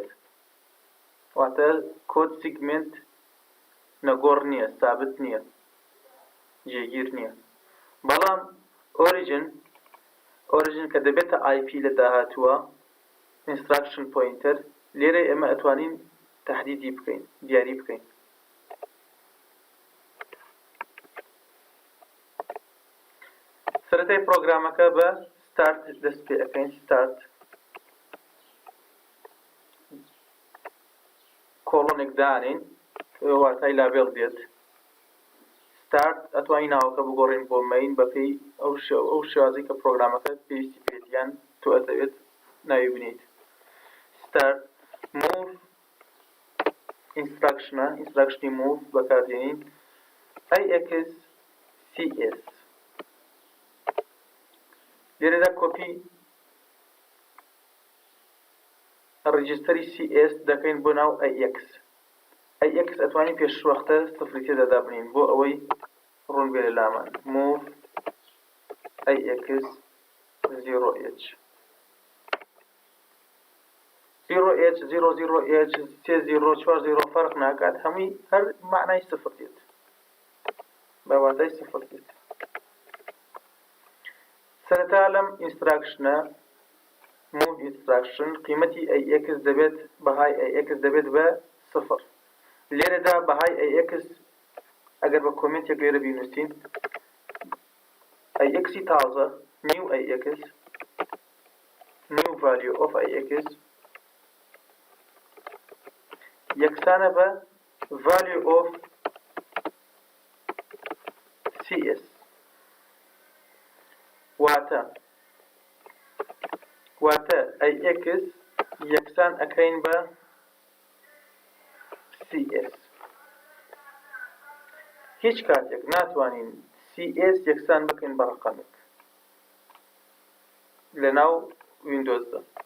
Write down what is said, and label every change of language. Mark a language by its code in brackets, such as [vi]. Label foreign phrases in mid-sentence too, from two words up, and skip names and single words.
[ckb] واتە کۆد سیگمنت نەگۆڕ نییە، سابت نییە، جێگیر نییە. بەڵام ئۆریجن کە دەبێتە IP لە داهاتووە [en] instruction pointer [ckb] لێرە ئێمە ئەتوانین تەحدیدی بکەین، دیاری بکەین. سەرەتای پرۆگرامەکە بە start دەست پێ ئەکەین start کۆڵۆنێک دانین واتای لابێڵ دێت start ئەتوانین ناوەکە بگۆڕین بۆ مەین بەپێی ئەو شێوازەی کە پرۆگرامەکە پێویستی بێت یان تۆ ئەتەوێت ناوی بنیت. [en] start move instructionی move [ckb] بەکاردێنین AXCS لێرەدا کۆپی ڕیجستەری CS دەکەین بۆ ناو AX ئەتوانین پێشوەختە سفری تێدا دابنین بۆ ئەوەی ڕوون بێ لە لامان [en] move AX 0H [ckb] 0H 00H 3040 فەرق ناکات هەمووی هەر معنای سفر دێت بە واتای سفر دێت. سەرەتا لەم ئینستراکشنە [en] move instruction [ckb] قیمەتی AX دەبێت بەهای AX دەبێت بە 0. لێرەدا بەهای AX ئەگەر بە کۆمنتێک لێرە بینووسین AXی تازە [en] new AX new value of AX [ckb] یەکسانە بە [en] value of CS [ckb] واتە AX یەکسان ئەکەین بە CS هیچ کاتێک ناتوانین CS یەکسان بکەین بە ڕقەمێک لە ناو ویندۆزدا.